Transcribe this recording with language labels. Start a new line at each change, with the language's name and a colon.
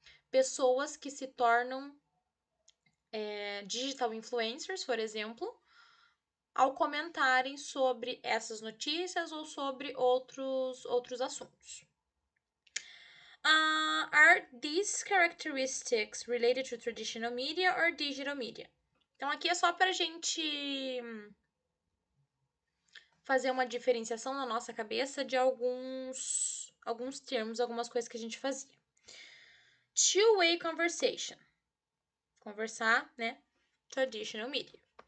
Portuguese: pessoas que se tornam digital influencers, por exemplo, ao comentarem sobre essas notícias ou sobre outros assuntos.
English: Are these characteristics related to traditional media or digital media?
Portuguese: Então, aqui é só para a gente fazer uma diferenciação na nossa cabeça de alguns termos, algumas coisas que a gente fazia.
English: Two-way conversation.
Portuguese: Conversar, né?
English: Traditional media.